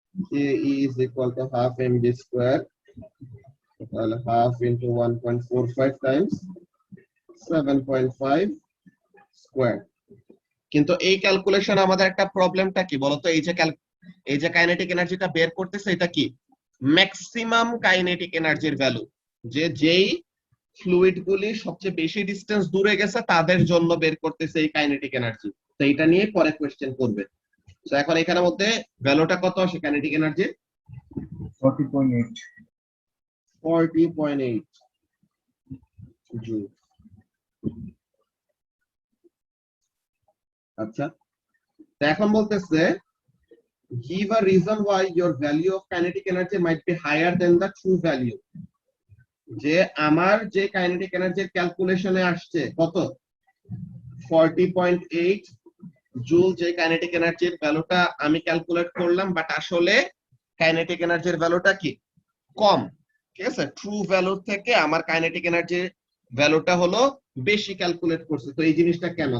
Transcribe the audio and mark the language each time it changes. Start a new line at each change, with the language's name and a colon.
English: K is equal to half mv square,
Bangla: তাহলে
English: half into 1.45 times 7.5 square।
Bangla: কিন্তু এই calculation আমাদের একটা প্রবলেমটা কি বলতো? এই যে কাইনেটিক এনার্জিটা বের করতেছে, এটা কি ম্যাক্সিমাম কাইনেটিক এনার্জির ভ্যালু, যে যেই ফ্লুইড গুলি সবচেয়ে বেশি ডিসটেন্স দূরে গেছে তাদের জন্য বের করতেছে এই কাইনেটিক এনার্জি। তো এটা নিয়ে পরে কোশ্চেন করবে। তো এখন এখানের মধ্যে ভ্যালুটা কত আসে কাইনেটিক এনার্জি? 40.8. 40.8 জুল। আচ্ছা, তো এখন বলতেছে
English: give a reason why your value of kinetic energy might be higher than the true value।
Bangla: যে আমার যে কাইনেটিক এনার্জির ক্যালকুলেশনে আসছে কত? 40.8 জুল, যে কাইনেটিক এনার্জির ভ্যালুটা আমি ক্যালকুলেট করলাম, বাট আসলে কাইনেটিক এনার্জির ভ্যালুটা কি কম। ঠিক আছে, ট্রু ভ্যালুর থেকে আমার কাইনেটিক এনার্জির ভ্যালুটা হলো বেশি ক্যালকুলেট করছে। তো এই জিনিসটা কেন?